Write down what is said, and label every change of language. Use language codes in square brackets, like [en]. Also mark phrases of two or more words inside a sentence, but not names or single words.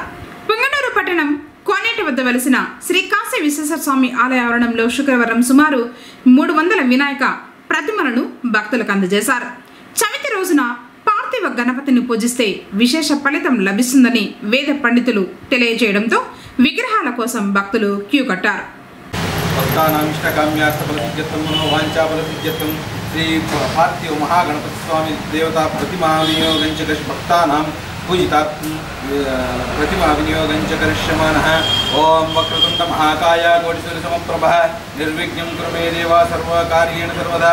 [te] పొంగనూరు పట్టణం కోనేటి వద్ద వెలిసిన శ్రీ కాశీ విశ్వేశ్వర స్వామి ఆలయ ఆవరణంలో శుక్రవారం సుమారు 300 వినాయక ప్రతిమలను భక్తులకు అందజేశారు. చవితి రోజున పార్థివ గణపతిని పూజిస్తే విశేష ఫలితం లభిస్తుందని వేద పండితులు తెలియజేయడంతో విగ్రహాల కోసం భక్తులు క్యూ కట్టారు. [sa] श्री पार्थिव महागणपति स्वामी देवता प्रतिमा विनियोगंच भक्तानां पूजिता प्रतिमा विनियोगंच करिष्यमानः। ओं वक्रतुंड महाकाय कोटिसूर्यसमप्रभः निर्विघ्नं कुरु मे देवा सर्वकार्येण सर्वदा।